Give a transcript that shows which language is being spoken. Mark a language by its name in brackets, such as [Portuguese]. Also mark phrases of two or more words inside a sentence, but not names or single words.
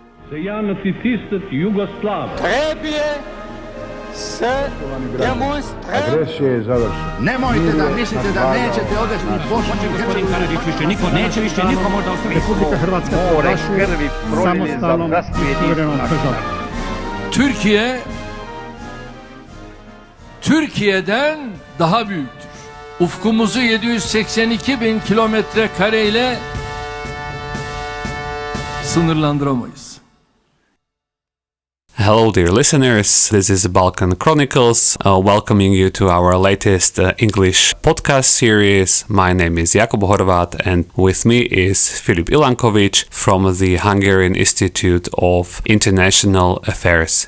[Serbian] Trebje se demonstrira. Agresija je završena. Nemojte da mislite da nećete odvesti Bosnu i Hercegovinu. Neće više niko možda ostaviti. [Croatian] Republika Hrvatska proglašuje samostalnom i suverenom državom. [Turkish] Türkiye'den daha büyüktür. Ufkumuzu 782 bin kilometre kareyle sınırlandıramayız. [English] Hello, dear listeners. This is Balkan Chronicles, welcoming you to our latest English podcast series. My name is Jakub Horvat, and with me is Filip Ilanković from the Hungarian Institute of International Affairs.